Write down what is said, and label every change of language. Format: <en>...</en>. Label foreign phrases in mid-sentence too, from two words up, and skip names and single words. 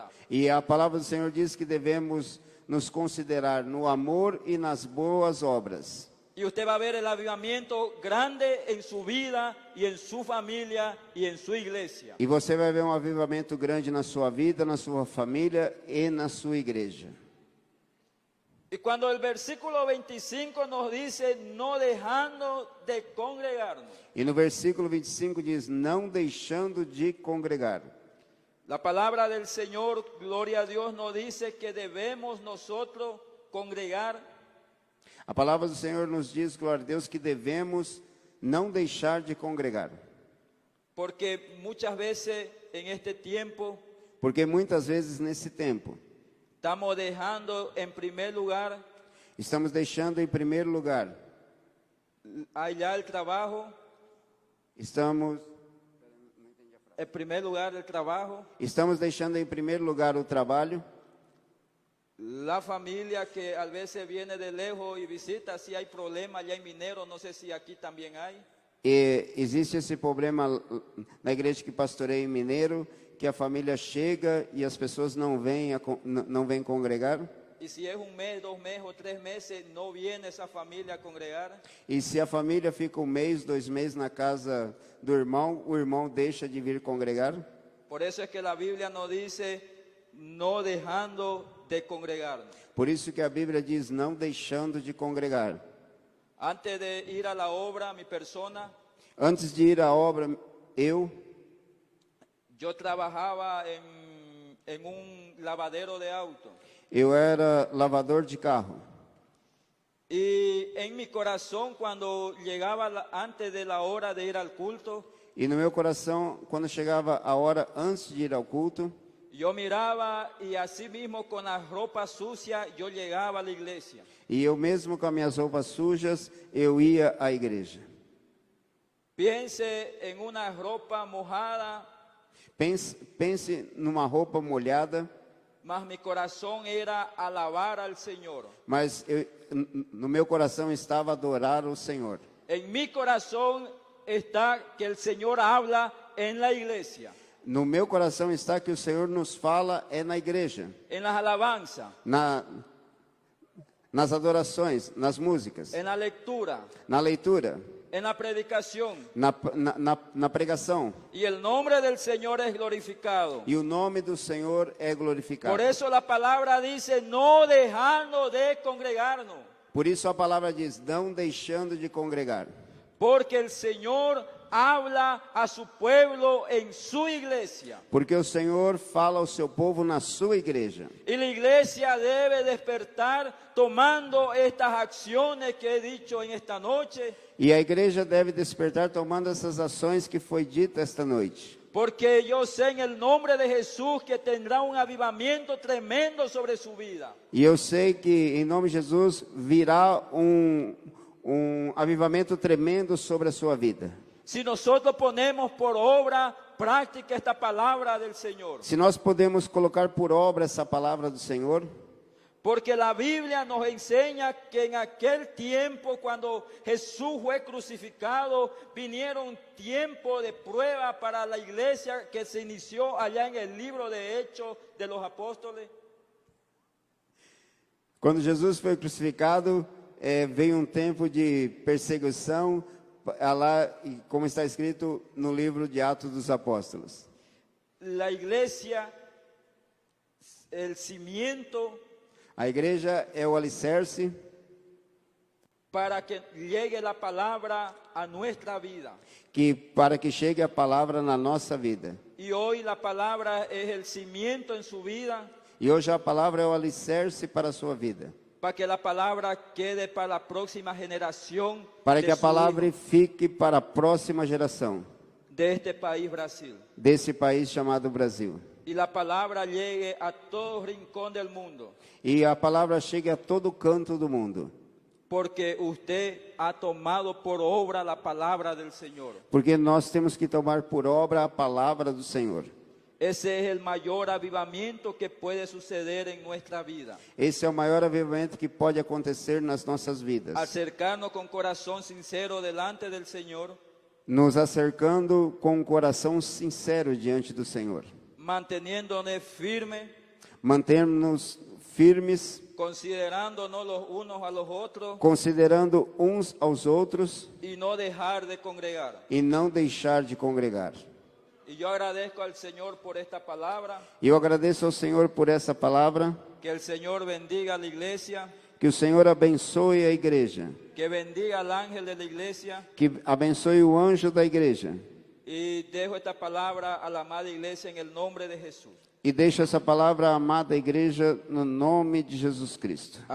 <pt>E a palavra do Senhor diz que devemos nos considerar no amor e nas boas obras.</pt> <es>Y usted va a ver el avivamiento grande en su vida y en su familia y en su iglesia.</es> <pt>E você vai ver um avivamento grande na sua vida, na sua família e na sua igreja.</pt> <es>Y cuando el versículo 25 nos dice, no dejando de congregarnos.</es> <pt>E no versículo 25 diz, não deixando de congregar.</pt> <es>La palabra del Señor, gloria a Dios, nos dice que debemos nosotros congregar.</es> <pt>A palavra do Senhor nos diz, glória a Deus, que devemos não deixar de congregar.</pt> <es>Porque muchas veces en este tiempo</es> <pt>Porque muitas vezes nesse tempo,</pt> <es>estamos dejando en primer lugar</es> <pt>estamos deixando em primeiro lugar,</pt> <es>allá el trabajo,</es> <pt>estamos deixando em primeiro lugar o trabalho,</pt> <es>la familia que a veces viene de lejos y visita, si hay problema allá en Minero, no sé si aquí también hay.</es> <pt>e existe esse problema na igreja que pastorei em Mineiro, que a família chega e as pessoas não vêm congregar.</pt> <es>Y si es un mes, 2 meses o 3 meses, no viene esa familia a congregar.</es> <pt>E se a família fica 1 mês, 2 meses na casa do irmão, o irmão deixa de vir congregar.</pt> <es>Por eso es que la Biblia nos dice, no dejando de congregarnos.</es> <pt>Por isso que a Bíblia diz, não deixando de congregar.</pt> <es>Antes de ir a la obra, mi persona,</es> <pt>Antes de ir à obra, eu</pt> <es>trabajaba en un lavadero de auto.</es> <pt>era lavador de carro.</pt> <es>Y en mi corazón, cuando llegaba antes de la hora de ir al culto,</es> <pt>E no meu coração, quando chegava a hora antes de ir ao culto,</pt> <es>yo miraba y así mismo con la ropa sucia yo llegaba a la iglesia.</es> <pt>e eu mesmo com as minhas roupas sujas, eu ia à igreja.</pt> <es>Piense en una ropa mojada,</es> <pt>Pense numa roupa molhada,</pt> <es>mas mi corazón era alabar al Señor.</es> <pt>mas no meu coração estava adorar o Senhor.</pt> <es>En mi corazón está que el Señor habla en la iglesia,</es> <pt>No meu coração está que o Senhor nos fala na igreja,</pt> <es>en las alabanzas,</es> <pt>nas adorações, nas músicas,</pt> <es>en la lectura,</es> <pt>na leitura,</pt> <es>en la predicación.</es> <pt>na pregação.</pt> <es>Y el nombre del Señor es glorificado.</es> <pt>E o nome do Senhor é glorificado.</pt> <es>Por eso la palabra dice, no dejando de congregarnos.</es> <pt>Por isso a palavra diz, não deixando de congregar.</pt> <es>Porque el Señor habla a su pueblo en su iglesia.</es> <pt>Porque o Senhor fala ao seu povo na sua igreja.</pt> <es>Y la iglesia debe despertar tomando estas acciones que he dicho en esta noche.</es> <pt>E a igreja deve despertar tomando essas ações que foi dita esta noite.</pt> <es>Porque yo sé en el nombre de Jesús que tendrá un avivamiento tremendo sobre su vida.</es> <pt>E eu sei que em nome de Jesus virá um avivamento tremendo sobre a sua vida.</pt> <es>Si nosotros ponemos por obra práctica esta palabra del Señor.</es> <pt>Se nós podemos colocar por obra essa palavra do Senhor,</pt> <es>Porque la Biblia nos enseña que en aquel tiempo, cuando Jesús fue crucificado, vinieron tiempos de prueba para la iglesia que se inició allá en el libro de Hechos de los Apóstoles.</es> <pt>quando Jesus foi crucificado, veio um tempo de perseguição, lá, como está escrito no livro de Atos dos Apóstolos.</pt> <es>La iglesia, el cimiento</es> <pt>A igreja é o alicerce</pt> <es>para que llegue la palabra a nuestra vida.</es> <pt>para que chegue a palavra na nossa vida.</pt> <es>Y hoy la palabra es el cimiento en su vida,</es> <pt>E hoje a palavra é o alicerce para a sua vida.</pt> <es>para que la palabra quede para la próxima generación</es> <pt>Para</pt> <es>de</es> <pt>que a</pt> <es>su</es> <pt>palavra</pt> <es>hijo,</es> <pt>fique para a próxima geração</pt> <es>de este país, Brasil.</es> <pt>desse país chamado Brasil.</pt> <es>Y la palabra llegue a todo rincón del mundo,</es> <pt>E a palavra chegue a todo canto do mundo.</pt> <es>porque usted ha tomado por obra la palabra del Señor.</es> <pt>Porque nós temos que tomar por obra a palavra do Senhor.</pt> <es>Ese es el mayor avivamiento que puede suceder en nuestra vida.</es> <pt>Esse é o maior avivamento que pode acontecer nas nossas vidas.</pt> <es>Acercarnos con corazón sincero delante del Señor,</es> <pt>Nos acercando com um coração sincero diante do Senhor.</pt> <es>manteniéndonos firmes,</es> <pt>Mantermos firmes,</pt> <es>considerándonos los unos a los otros</es> <pt>considerando uns aos outros</pt> <es>y no dejar de congregar.</es> <pt>e não deixar de congregar.</pt> <es>Y yo agradezco al Señor por esta palabra,</es> <pt>E eu agradeço ao Senhor por essa palavra,</pt> <es>que el Señor bendiga a la iglesia,</es> <pt>que o Senhor abençoe a igreja,</pt> <es>que bendiga al ángel de la iglesia,</es> <pt>que abençoe o anjo da igreja.</pt> <es>y dejo esta palabra a la amada iglesia en el nombre de Jesús.</es> <pt>E deixo essa palavra à amada igreja no nome de Jesus Cristo.</pt>